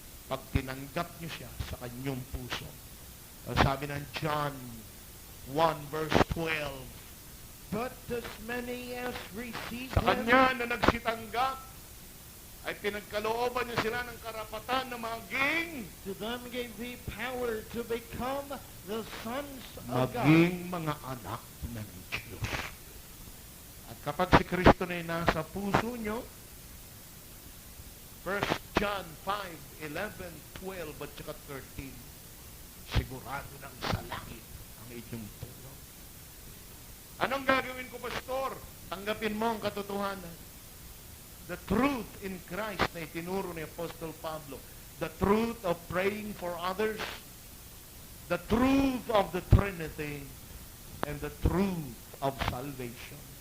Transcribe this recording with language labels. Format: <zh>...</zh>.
<tl>Pag tinanggap niyo siya sa kanyang puso. Sabi ng John 1 verse 12,</tl> <en>But as many as received</en> <tl>sa</tl> <en>him,</en> <tl>kanya na nagsitanggap, ay pinagkalooban niya sila ng karapatan na maging</tl> <en>to them gave he power to become the sons of God.</en> <tl>maging mga anak ng Diyos. At kapag si Kristo na nasa puso nyo,</tl> <en>First John 5:11, 12, at saka 13.</en> <tl>Sigurado nang sa langit ang inyong tulong. Anong gagawin ko, Pastor? Tanggapin mo ang katotohanan.</tl> <en>The truth in Christ</en> <tl>na itinuro ni Apostol Pablo.</tl> <en>The truth of praying for others. The truth of the Trinity. And the truth of salvation.</en>